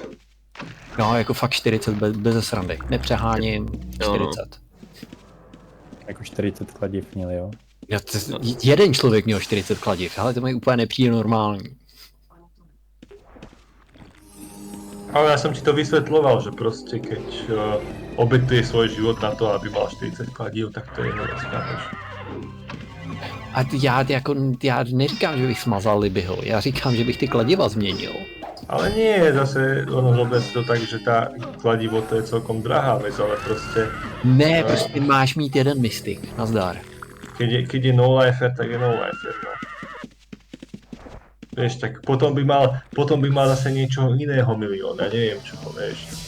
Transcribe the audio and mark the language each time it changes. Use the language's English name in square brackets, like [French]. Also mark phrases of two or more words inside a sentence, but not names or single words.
[Czech] No, jako fakt 40 bez srandy, nepřeháním, 40. Jako 40 kladiv měli, jo? Jeden člověk měl 40 kladiv, ale to mi úplně nepřijde normální. [Slovak] Ale ja som ti to vysvetľoval, že proste keď obetuje svoj život na to, aby mal 40 kladív, tak to je hned skápeš. [Czech] A já neříkám, že bych smazal Libyho, já říkám, že bych ty kladiva změnil. [Slovak] Ale nie, zase ono zober si to tak, že tá kladivo to je celkom drahá vec, ale proste... [Czech] Ne, prostě máš mít jeden mystik, nazdar. [Slovak] Keď je no-lifer, tak je no-lifer, no. Vieš, tak potom by mal zase niečo iného milión, ja neviem čo to, vieš.